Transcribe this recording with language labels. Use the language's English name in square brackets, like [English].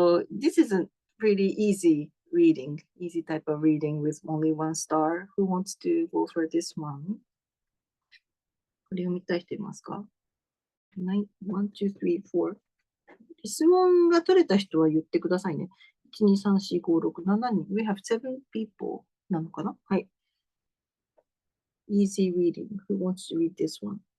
[English] This is a pretty easy reading, easy type of reading with only one star. Who wants to go for this one? [Japanese] これ読みたい人いますか？ [English] 1, 2, 3, 4. [Japanese] 質問が取れた人は言ってくださいね。 1、2、3、4、5、6、7人。 [English] We have 7 people [Japanese] なのかな？ [English] はい。Easy reading. Who wants to read this one?